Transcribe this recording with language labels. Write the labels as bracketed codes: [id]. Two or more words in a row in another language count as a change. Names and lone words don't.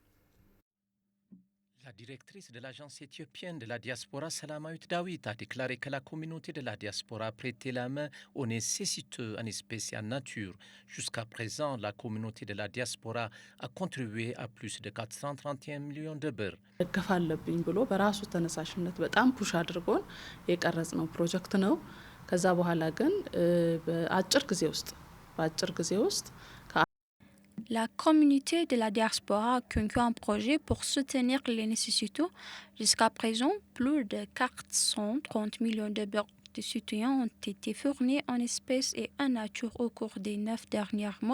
[fr] La directrice de l'agence éthiopienne de la diaspora, Salamaut Dawit, a déclaré que la communauté de la diaspora a prêté la main aux nécessiteux en espèces et en nature. Jusqu'à présent, la communauté de la diaspora a contribué à plus de 431 millions de $. [am] ደገፍ አለብኝ ብሎ በራሱ ተነሳሽነት በጣም ፑሽ አድርጎን የቀረጽነው ፕሮጀክት ነው። ከዛ በኋላ ግን በአጭር ጊዜ ውስጥ [fr] La communauté de la diaspora a conclu un projet pour soutenir les nécessiteux. Jusqu'à présent, plus de 430 millions de $, de soutien ont été fournis en espèces et en nature au cours des 9 derniers mois.